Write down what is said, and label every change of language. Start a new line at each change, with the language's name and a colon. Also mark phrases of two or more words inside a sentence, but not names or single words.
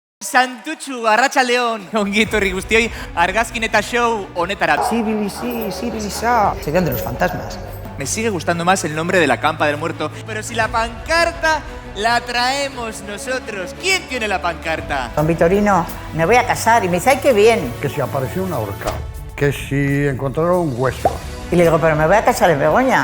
Basque: Santutxu, Arratsaldeon. Ongi etorri guztioi, argazkin eta show honetara. Sirisa.
Spanish: Se quedan de los fantasmas. Me sigue gustando más el nombre de la campa del muerto. Pero si la pancarta la traemos nosotros, ¿quién tiene la pancarta? Don Vitorino, me voy a casar y me dice, ¡ay, qué bien! Que si apareció un ahorcado, que si encontraron huesos. Y le digo, pero me voy a casar en Begoña.